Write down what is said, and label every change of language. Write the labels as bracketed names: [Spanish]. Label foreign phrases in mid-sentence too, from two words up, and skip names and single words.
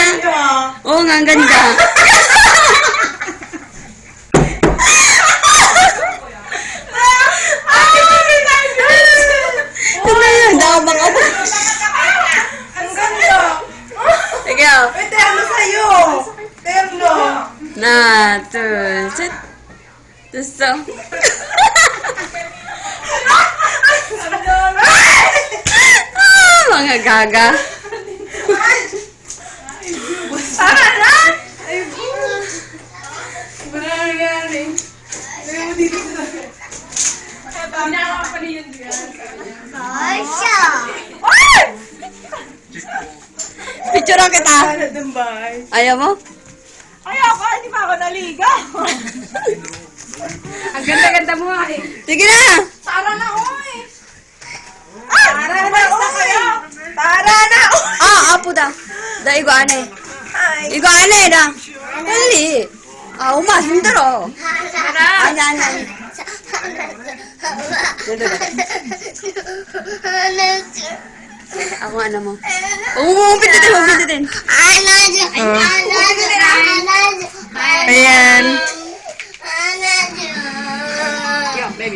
[Filipino] Oo nga, ang ganda. Dawag ako. Ang ganda. Sige, oh. May terno sa'yo. Terno. Na, [Korean] 둘, 셋. 됐어. [Filipino] Mga gaga. Tara na! Ay, wala nangyari. Lagyan mo dito sa Pinaka pa rin yun diyan. Picture kita. Tara dun ba? Ayaw mo? Ayoko, hindi pa ako naligaw. Ang ganda-ganda mo nga eh. Sige na. Tara na, oy! Tara na, oy! Tara na, oy! [Korean] 아프다. 나 이거 안 해. [Filipino] Ay, [Korean] 이거 안 해, 나. 빨리. 엄마 힘들어. 아니, 아니, 아니. [Filipino] Ako ano mo? Umupit din. Ayan. [English] Yo, baby.